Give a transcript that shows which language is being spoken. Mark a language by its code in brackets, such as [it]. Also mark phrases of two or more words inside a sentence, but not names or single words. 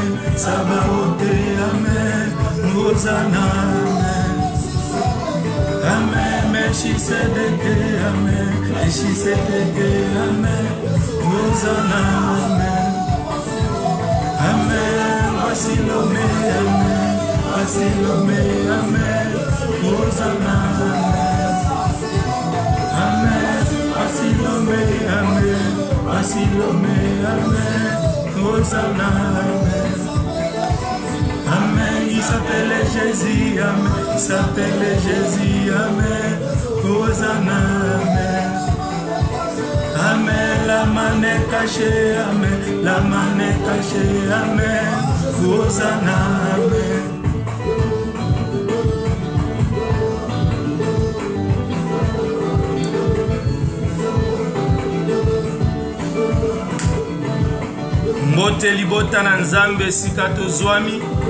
[fr] Sabaote, Amen, Hosanna, Amen, Meshisedeke, Amen, Meshisedeke, Amen, Hosanna, Amen, Wasilome, Amen, Wasilome, Amen, Hosanna, Amen, Wasilome, Amen, Wasilome, Amen, Hosanna, Amen, il s'appelle Jésus, Amen, il s'appelle Jésus, Amen, Hosanna, Amen, Amen, la main est cachée, Amen, la main est cachée, Amen, Hosanna, Amen. [ln] Mbote libota na nzambe sika tozwami.